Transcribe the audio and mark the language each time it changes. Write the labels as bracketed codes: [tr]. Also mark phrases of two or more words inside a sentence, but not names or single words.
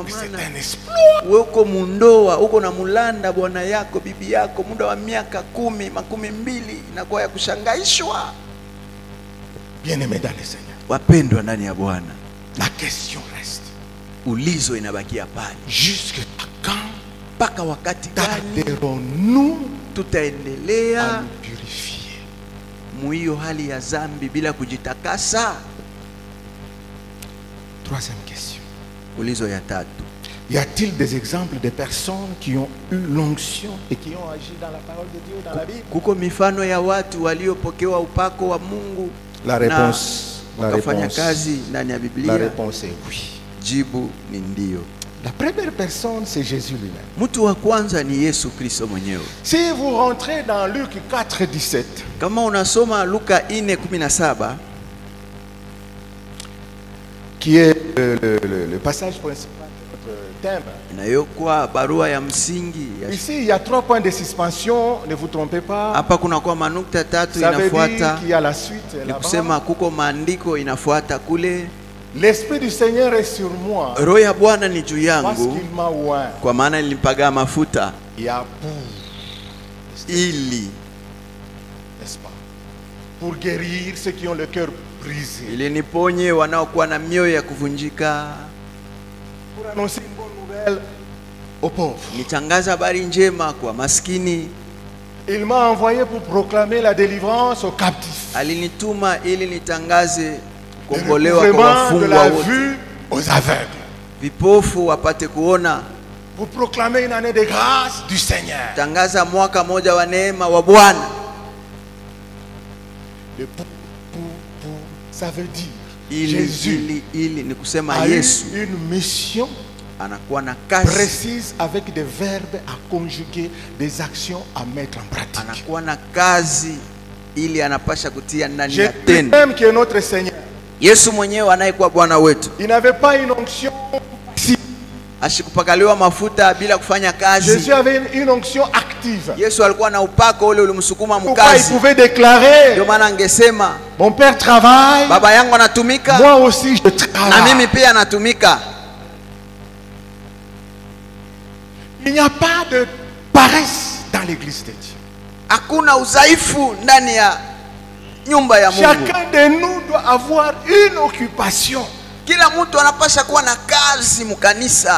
[fr] mais c'est [sw] maana [fr] un exploit. [sw] wewe uko mundoa, uko na mulanda bwana yako, bibi yako muda wa miaka 10, 12 inakuwa ya kushangaishwa. [fr] Bien-aimé dans le Seigneur, [sw] Wapendwa ndani ya Bwana, [fr] la question reste. [sw] ulizo inabakia pale. [fr] Jusqu'à quand [sw] Mpaka wakati gani [fr] tarderons-nous [sw] tutaendelea [fr] à nous purifier? [sw] muhiyo hali ya zambi bila kujitakasa? [fr] Troisième question. [sw] Ulizo ya tatu, [fr] Y a-t-il des exemples de personnes qui ont eu l'onction et qui ont agi dans la parole de Dieu, dans la Bible? [sw] kuko mifano ya watu waliopokewa upako wa Mungu [fr] La réponse, [sw] na wakafanya kazi ndani ya [fr] la [sw] Biblia? [fr] réponse est oui. [sw] Jibu ni ndio. [fr] La première personne, c'est Jésus lui-même. [sw] Mtu wa kwanza ni Yesu Kristo mwenyewe. [fr] Si vous rentrez dans Luc 4:17, [sw] Kama unasoma Luka 4:17, [fr] qui est le passage principal de notre thème. [sw] inayokuwa barua ya msingi ya [fr] Ici, il y a 3 points de suspension, ne vous trompez pas. [sw] hapa kunakuwa manukta tatu [fr] Ça veut dire [sw] inafuata, [fr] qu'il y a la suite [sw] ni [fr] là-bas. [sw] kusema kuko maandiko inafuata kule. [fr] L'Esprit du Seigneur est sur moi [sw] Roho ya Bwana ni juu [fr] parce [sw] yangu, [fr] qu'il m'a oint. [sw] kwa maana nilimpagaa mafuta [fr] Il y a [sw] ili [fr] n'est-ce pas, pour guérir ceux qui ont le cœur brisé, [sw] ili niponye wanaokuwa na mioyo ya kuvunjika, [fr] pour annoncer une bonne nouvelle aux pauvres. [sw] nitangaza habari njema kwa maskini. [fr] Il m'a envoyé pour proclamer la délivrance aux captifs, [sw] Alinituma ili nitangaze [fr] le [sw] kukombolewa kwa [fr] recouvrement de [sw] wafungwa [fr] la [sw] wote, [fr] vue aux aveugles, [sw] vipofu wapate kuona, [fr] pour proclamer une année de grâce du Seigneur. [sw] tangaza mwaka moja wa neema wa Bwana. [fr] Le pour, ça veut dire [sw] Ili [fr] Jésus [sw] ni kusema [fr] a eu [sw] Yesu [fr] une mission [sw] anakuwa na kazi, [fr] précise avec des verbes à conjuguer, des actions à mettre en pratique. [sw] anakuwa na kazi ili anapasha kutia ndani ya [fr] Jésus [sw] tendo. [fr] même qui est notre Seigneur, [sw] Yesu mwenyewe anayekuwa Bwana wetu [fr] il n'avait pas une onction. [sw] ashikupakaliwa mafuta bila kufanya [fr] Jésus [sw] kazi. [fr] avait une onction active. [sw] Yesu alikuwa na upako ule ulimsukuma [fr] Pourquoi il [sw] mkazi. [fr] pouvait déclarer, [sw] Ndio maana angesema [fr] mon Père travaille, [sw] baba yangu anatumika [fr] moi aussi je [sw] na [fr] travaille. [sw] mimi pia natumika. [fr] Il n'y a pas de paresse dans l'église de Dieu. [sw] Hakuna udhaifu ndani ya nyumba ya Mungu. [fr] Chacun de nous doit avoir une occupation. [sw] Kila mtu anapasha kuwa na kazi mkanisa.